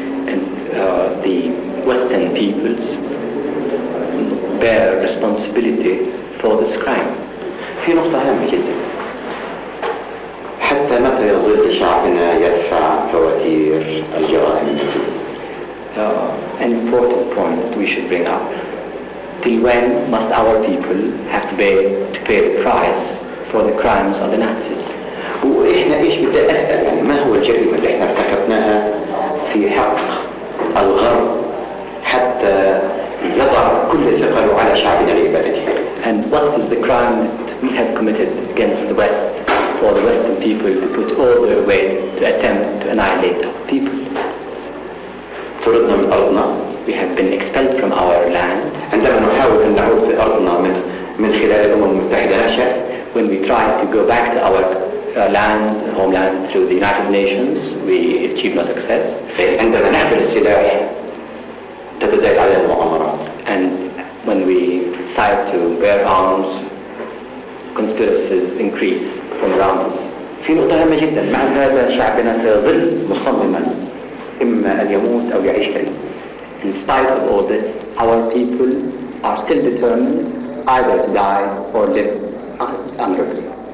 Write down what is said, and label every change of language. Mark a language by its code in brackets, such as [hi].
[en] And the Western peoples bear responsibility for this crime. [ar] في نقطة هامة جدا. حتى متى يظل شعبنا يدفع فواتير الجرائم النازية؟ [en] An important point we should bring up. Till when must our people have to pay the price for the crimes of the Nazis? [ar] وإحنا إيش بدي أسأل يعني ما هو الجريمة اللي إحنا ارتكبناها في حق الغرب حتى يضع كل ثقله على شعبنا لعبادته. [en] And what is the crime that we have committed against the West for the Western people to put all their weight to attempt to annihilate our people? [ar] طردنا من أرضنا. [en] We have been expelled from our land. [ar] عندما نحاول أن نعود في أرضنا من خلال الأمم المتحدة نفسها. [en] When we try to go back to our homeland through the United Nations, we achieve no success. [ar] عندما نحمل السلاح تتزايد علينا المؤامرات. [en] And when we decide to bear arms, conspiracies increase from around us. [ar] في نقطة هامة جدا. مع هذا شعبنا سيظل مصمما إما أن يموت أو يعيش كريم. [en] In spite of all this, our people are still determined either to die or live honorably.